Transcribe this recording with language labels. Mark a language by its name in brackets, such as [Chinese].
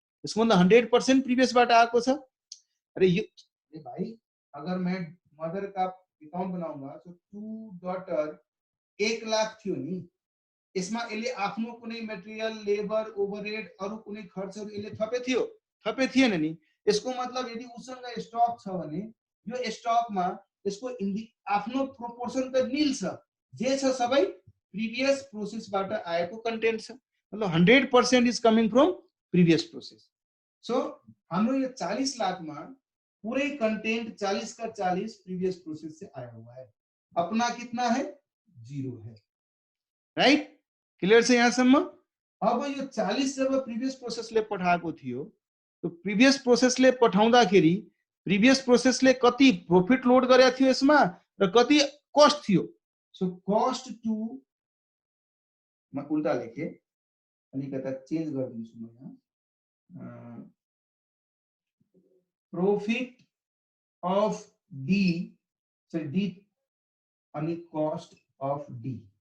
[Nepali] यसको मतलब 100% प्रिभियसबाट आएको छ। अरे यो भाई, [Hindi] अगर मैं मदर का अकाउंट बनाऊंगा तो [Nepali] 2 डॉटर 1 लाख थियो नि, यसमा यसले आफ्नो कुनै मटेरियल, लेबर, ओभरहेड, अरु कुनै खर्चहरु यसले थपे थियो, थपे थिएन नि। यसको मतलब यदि उसँग स्टक छ भने यो स्टकमा यसको आफ्नो प्रोपोर्सन त नील छ, जे छ सबै प्रिभियस प्रोसेसबाट आएको कन्टेन्ट छ। [English] मतलब 100% is coming from previous process. [Nepali] So हाम्रो यो 40 लाखमा [Hindi] पूरे कंटेंट 40 का 40 प्रीवियस प्रोसेस से आया हुआ है, अपना कितना है, 0 है, राइट, [Nepali] क्लियर छ यहाँसम्म। अब यो 40 जब प्रीवियस प्रोसेसले पठाएको थियो, तो प्रीवियस प्रोसेसले पठाउँदाखेरि प्रीवियस प्रोसेसले कति प्रॉफिट लोड गरेको थियो यसमा र कति कस्ट थियो। सो कस्ट टु, म उल्टा लेखे, अलिकता चेन्ज गरिदिन्छु म यहाँ, profit of D, so D अनि cost of D।